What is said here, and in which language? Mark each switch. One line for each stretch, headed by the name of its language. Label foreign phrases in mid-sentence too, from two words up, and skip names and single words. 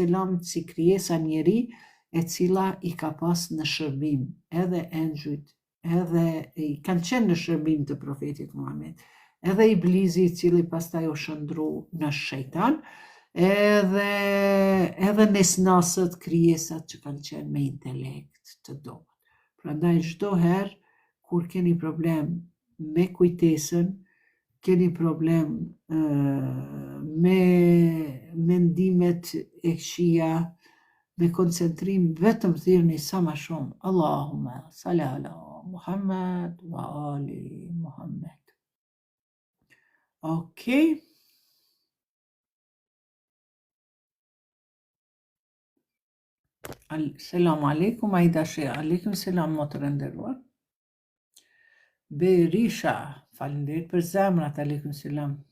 Albanian: si krijesa njeri, e cila i ka pas në shërbim, edhe engjujt, edhe i kanë qenë në shërbim të profetit Muhammed, edhe Iblisi i cili pastaj u shëndru në shejtan, edhe nesnasët, krijesat që kanë qenë me intelekt të dobët. Prandaj çdo herë kur keni problem me kujtesën, keni problem me mendimet e këqija, me koncentrim, vetëm thirrni sa më shumë
Arabic: اللهم صل على محمد وآل محمد.
Albanian: Okej. Selam aleikum, Aida Sheh. Aleikum selam, motër e nderuar. Berisha, faleminderit për zemrat, aleikum selam.